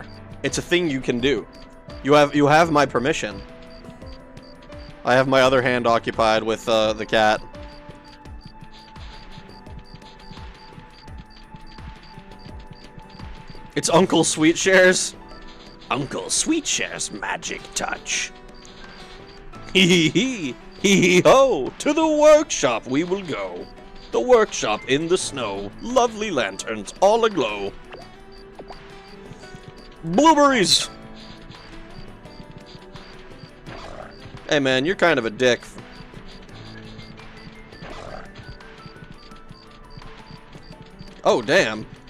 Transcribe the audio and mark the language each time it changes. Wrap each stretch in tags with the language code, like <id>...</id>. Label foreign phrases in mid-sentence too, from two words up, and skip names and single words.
<en>It's a thing you can do. You have my permission. I have my other hand occupied with the cat. It's Uncle Sweetshares. Uncle Sweetshares' magic touch. Hee hee hee, hee hee ho, to the workshop we will go. The workshop in the snow, lovely lanterns all aglow. Blueberries! Hey man, you're kind of a dick. Oh damn.</en>